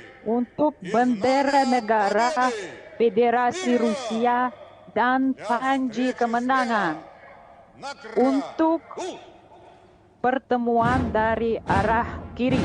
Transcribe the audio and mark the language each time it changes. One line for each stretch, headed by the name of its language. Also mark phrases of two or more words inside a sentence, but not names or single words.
Indonesian: Untuk
Russian: и
Indonesian: bendera
Russian: знамя
Indonesian: negara
Russian: победы.
Indonesian: Federasi
Russian: Вперед!
Indonesian: Rusia dan
Russian: Для
Indonesian: panji
Russian: встречи
Indonesian: kemenangan.
Russian: слева. На краю.
Indonesian: Untuk pertemuan dari arah kiri.